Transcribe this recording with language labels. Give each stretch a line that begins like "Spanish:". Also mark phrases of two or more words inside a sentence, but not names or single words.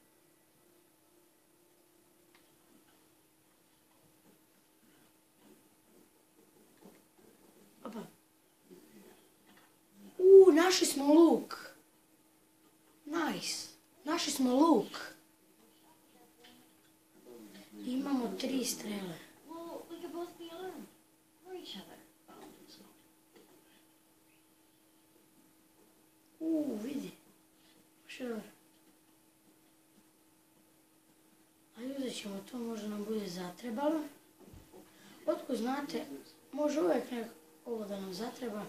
Bosnian: Opa. Našli smo luk. Nice. Našli smo luk. Imamo 3 strele.
English: Well, we could both be armed for each other.
Bosnian: Vidi. Baš je dobro. Ajde, uzet ćemo to, možda nam bude zatrebalo. Otko znate, može uvijek ovo da nam zatreba.